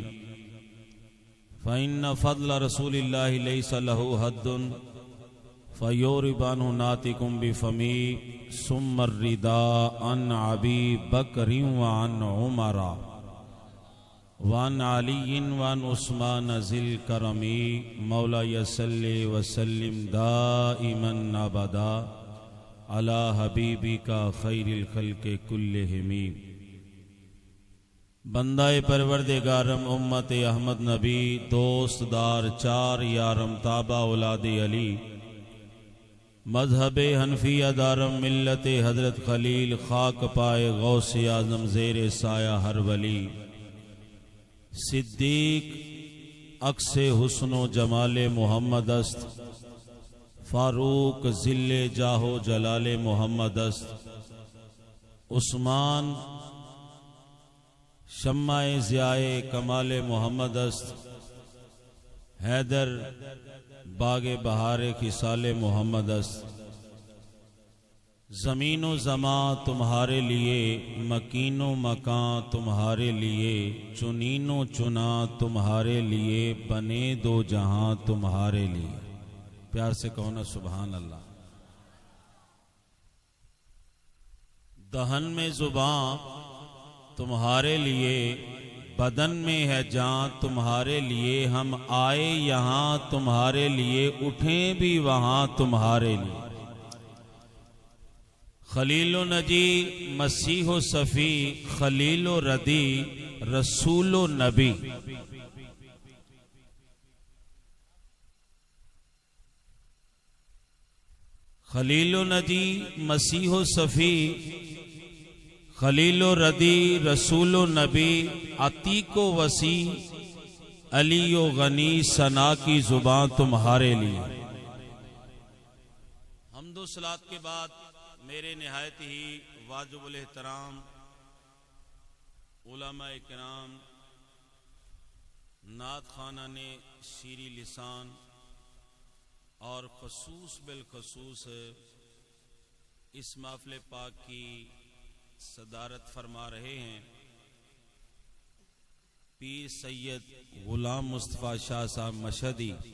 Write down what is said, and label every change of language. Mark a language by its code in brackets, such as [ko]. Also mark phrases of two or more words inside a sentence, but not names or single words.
[ar] فإن فضل رسول الله ليس له حد فيورب عنه ناطق بفمي ثم الرداء عن أبي بكر وعن عمر وعن علي وعن عثمان ذي الكرم مولاي صل وسلم دائما أبدا على حبيبك خير الخلق كلهم [fa] بندہ پروردگارم امت احمد نبی دوست دار چار یارم تابع اولاد علی مذہب حنفیہ دارم ملت حضرت خلیل خاک پائے غوث اعظم زیر سایہ ہر ولی صدیق عکس حسن و جمال محمد است فاروق ذل جاہ و جلال محمد است عثمان شمع ضیاء کمال محمد است حیدر باغ بہار خصال محمد است [ur] زمین و زمان تمہارے لیے مکین و مکان تمہارے لیے چنین و چنا تمہارے لیے بنے دو جہاں تمہارے لیے پیار سے کہو نا [ar] سبحان اللہ [ur] دہن میں زباں تمہارے لیے بدن میں ہے جان تمہارے لیے ہم آئے یہاں تمہارے لیے اٹھیں بھی وہاں تمہارے لیے خلیل و نجی مسیح و صفی خلیل و ردی رسول و نبی خلیل و نجی مسیح و صفی خلیل و ردی رسول و نبی عتیق و وسیع علی و غنی ثنا کی زبان تمہارے لیے حمد و صلات کے بعد میرے نہایت ہی واجب الاحترام علماء کرام نعت خوانان شیریں لسان اور خصوص بالخصوص اس محفل پاک کی صدارت فرما رہے ہیں پیر سید غلام مصطفیٰ شاہ صاحب مشہدی.